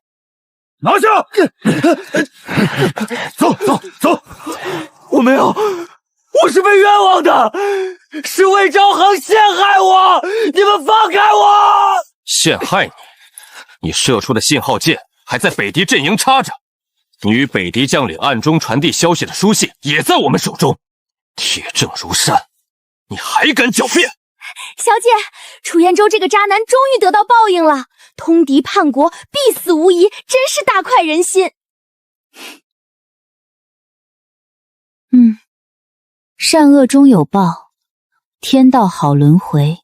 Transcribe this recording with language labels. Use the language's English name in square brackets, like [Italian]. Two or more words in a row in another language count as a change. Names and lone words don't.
[Chinese] 拿下！走走走！我没有，我是被冤枉的，是魏昭恒陷害我，你们放开我！陷害你？你射出的信号箭还在北敌阵营插着，你与北敌将領暗中傳遞消息的書信也在我們手中，鐵證如山，你還敢狡辯？小姐，楚彥州這個渣男終於得到報應了，通敵叛國，必死無疑，真是大快人心。善惡終有報，天道好輪迴。